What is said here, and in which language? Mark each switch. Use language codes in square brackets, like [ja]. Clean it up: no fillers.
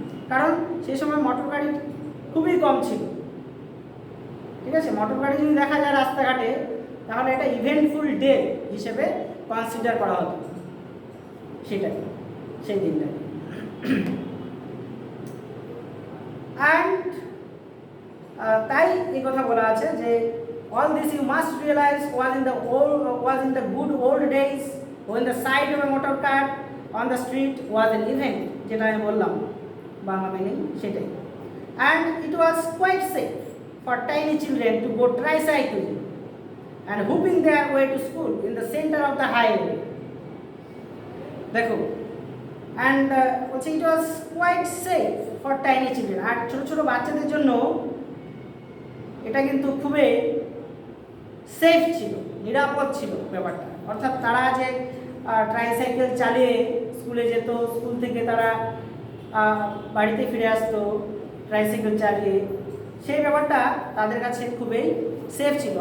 [bn] কারণ সেই সময় মোটর গাড়ি খুবই কম ছিল, ঠিক আছে। মোটর গাড়ি যদি দেখা যায় রাস্তাঘাটে, তাহলে এটা ইভেন্টফুল ডে হিসেবে কনসিডার করা হতো সেটাই, সেই দিনটাকে। [en] and [bn] তাই এই কথা বলা আছে যে [en] all this you must realize was in the good old days when the sight of a motor car on the street was an event, [bn] যেটা আমি বললাম বাংলা মিনিং সেটাই। [en] and it was quite safe for tiny children to go tricycling and whooping their way to school in the center of the highway. [bn] দেখো, [en] and it was quite safe for tiny children, [bn] আর ছোট ছোট বাচ্চাদের জন্য এটা কিন্তু খুবই safe ছিল, নিরাপদ ছিল ব্যাপারটা। অর্থাৎ তারা যে ট্রাইসাইকেল চালিয়ে স্কুলে যেত, স্কুল থেকে তারা বাড়িতে ফিরে আসতো ট্রাইসাইকেল চালিয়ে, সেই ব্যাপারটা তাদের কাছে খুবই সেফ ছিল।